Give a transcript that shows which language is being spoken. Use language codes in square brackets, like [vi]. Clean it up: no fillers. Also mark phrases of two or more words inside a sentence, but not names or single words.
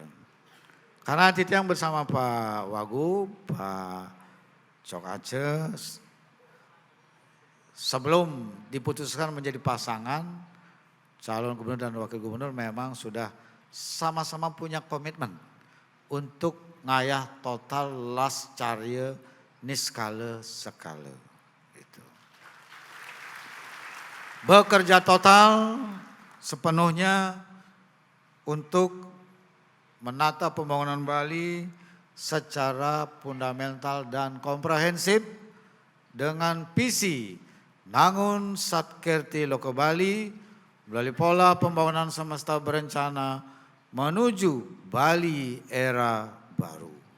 [id] Karena Titian bersama Pak Wagub, Pak Cok Aceh, sebelum diputuskan menjadi pasangan, calon gubernur dan wakil gubernur memang sudah sama-sama punya komitmen untuk [ban] ngayah total las carya niskala sekala. [id] Itu. Bekerja total sepenuhnya untuk menata pembangunan Bali secara fundamental dan komprehensif dengan visi Nangun Satkerti Loko Bali melalui pola pembangunan semesta berencana menuju Bali era baru.